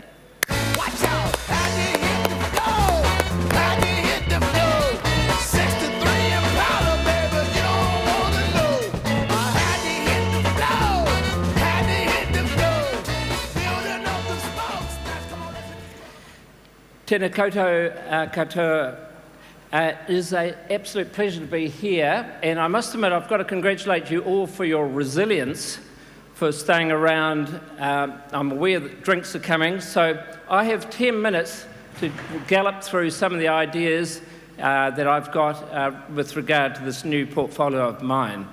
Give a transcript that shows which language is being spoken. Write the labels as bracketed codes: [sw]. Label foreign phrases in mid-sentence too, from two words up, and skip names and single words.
[en] Watch out! How do you hit the floor? How do you hit the floor? 63 Impala, baby, you don't want to know. How do you hit the floor? How do you hit the floor? Building up the spokes. Come on, [mi] Tēnā koutou katoa. [en] It is an absolute pleasure to be here, and I must admit I've got to congratulate you all for your resilience, for staying around. I'm aware that drinks are coming, so I have 10 minutes to gallop through some of the ideas that I've got with regard to this new portfolio of mine.